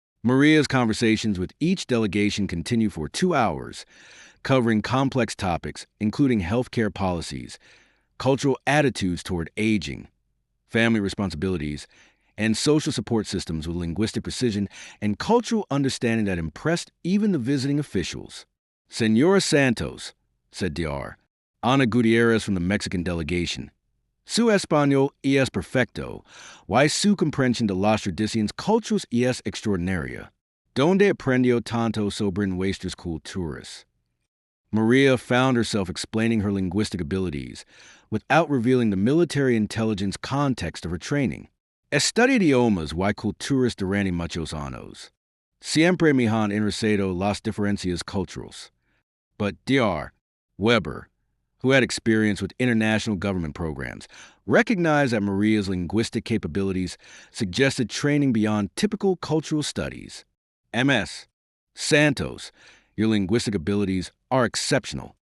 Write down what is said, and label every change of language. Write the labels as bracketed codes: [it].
[en] Maria's conversations with each delegation continued for 2 hours, covering complex topics including healthcare policies, cultural attitudes toward aging, family responsibilities, and social support systems with linguistic precision and cultural understanding that impressed even the visiting officials. Senora Santos, said Dr. [es] Ana Gutierrez [en] from the Mexican delegation, [es] Su español es perfecto, y su comprensión de las tradiciones culturales es extraordinaria. Donde aprendió tanto sobre nuestras culturas? [en] Maria found herself explaining her linguistic abilities without revealing the military intelligence context of her training. [es] Estudia idiomas y culturas durante muchos años. Siempre me han interesado las diferencias culturales. [en] But Dr. Weber, who had experience with international government programs, recognized that Maria's linguistic capabilities suggested training beyond typical cultural studies. Ms. Santos, your linguistic abilities are exceptional.